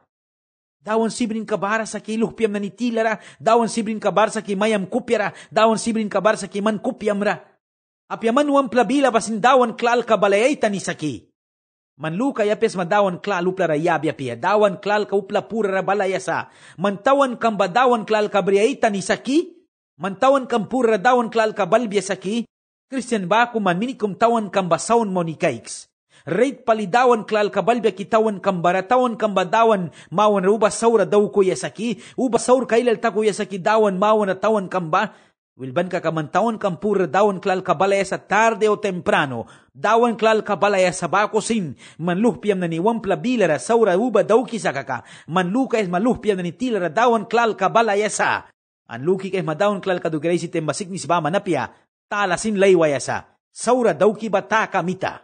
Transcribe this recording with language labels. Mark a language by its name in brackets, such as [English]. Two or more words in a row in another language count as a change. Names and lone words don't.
[Mískito] Dawan sibrin kabara sa ki luhpiam na ni tilara, dawan sibrin kabara sa ki mayam kupyara, dawan sibrin kabara sa ki man kupyam ra. Apyaman wampla bila basin dawan klal kabalayay tani saki. Manluka yapes madawan klal upla rayabya pia, dawan klal ka upla pura ra balayasa. Mantawan kamba dawan klal kabriyay tani saki, mantawan kam pura dawan klal kabalbya saki. Christian ba ako man minikum tawan kamba saun mo ni kaiks. Rate palidawan klal kabalbya kitawan kambara tawan kambadawan mawan uba saura daw ko yasaki uba saur kailal ta ko yasaki dawan mawan na tawan kamba wilban ka kamantawan kampura dawan klal kabalaya sa [Spanish] tarde o temprano [Mískito] dawan klal kabalaya sa bakosin manluhpiam na ni wampla bilara saura uba daw kisakaka manluka es maluhpiam na ni tilara dawan klal kabalaya sa anluki kay madawan klal kadugiray si tembasik ni sibama napia talasin laywaya sa saura daw ki bata kamita.